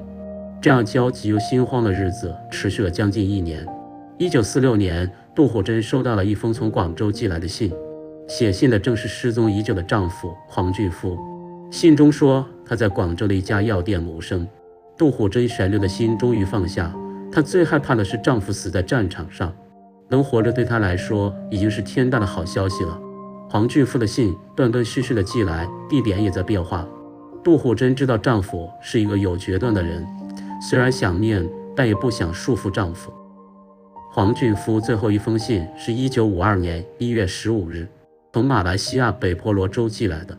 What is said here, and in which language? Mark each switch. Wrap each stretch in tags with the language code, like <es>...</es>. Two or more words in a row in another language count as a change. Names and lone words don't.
<zh>這樣焦急又心慌的日子持續了將近1年。1946年，杜虎珍收到了一封從廣州寄來的信，寫信的正是失蹤已久的丈夫黃俊夫。信中說他在廣州的一家藥店謀生。杜虎珍懸着的心終於放下，她最害怕的是丈夫死在戰場上，能活着對她來說已經是天大的好消息了。黃俊夫的信斷斷續續的寄來，地點也在變化。杜虎珍知道丈夫是一個有決斷的人，雖然想念，但也不想束縛丈夫。黃俊夫最後一封信是1952年1月15日從馬來西亞北婆羅洲寄來的。</zh>